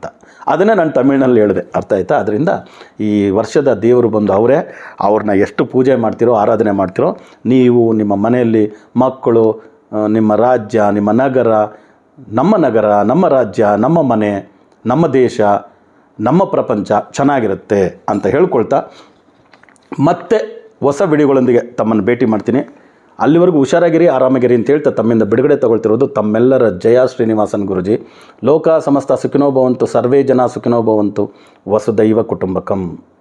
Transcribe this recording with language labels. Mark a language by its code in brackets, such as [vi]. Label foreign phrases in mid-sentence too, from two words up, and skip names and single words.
[kn] ಅದನ್ನೇ ನಾನು ತಮಿಳಿನಲ್ಲಿ ಹೇಳಿದೆ, ಅರ್ಥ ಆಯ್ತಾ? ಅದರಿಂದ ಈ ವರ್ಷದ ದೇವರು ಬಂದು ಅವ್ರನ್ನ ಎಷ್ಟು ಪೂಜೆ ಮಾಡ್ತಿರೋ, ಆರಾಧನೆ ಮಾಡ್ತಿರೋ, ನೀವು ನಿಮ್ಮ ಮನೆಯಲ್ಲಿ ಮಕ್ಕಳು, ನಿಮ್ಮ ರಾಜ್ಯ, ನಿಮ್ಮ ನಗರ, ನಮ್ಮ ರಾಜ್ಯ, ನಮ್ಮ ಮನೆ, ನಮ್ಮ ದೇಶ, ನಮ್ಮ ಪ್ರಪಂಚ ಚೆನ್ನಾಗಿರುತ್ತೆ ಅಂತ ಹೇಳ್ಕೊಳ್ತಾ ಮತ್ತೆ ಹೊಸ ವಿಡಿಯೋಗಳೊಂದಿಗೆ ತಮ್ಮನ್ನು ಭೇಟಿ ಮಾಡ್ತೀನಿ. ಅಲ್ಲಿವರೆಗೂ ಹುಷಾರಾಗಿರಿ, ಆರಾಮಾಗಿರಿ ಅಂತ ಹೇಳ್ತಾ ತಮ್ಮಿಂದ ಬಿಡುಗಡೆ ತಗೊಳ್ತಿರೋದು ತಮ್ಮೆಲ್ಲರ ಜಯ ಶ್ರೀನಿವಾಸನ್ ಗುರುಜಿ. [sa] ಲೋಕ ಸಮಸ್ತ ಸುಖಿನೋ ಭವಂತು, ಸರ್ವೇ ಜನ ಸುಖಿನೋ ಭವಂತು, ವಸುದೈವ ಕುಟುಂಬಕಂ.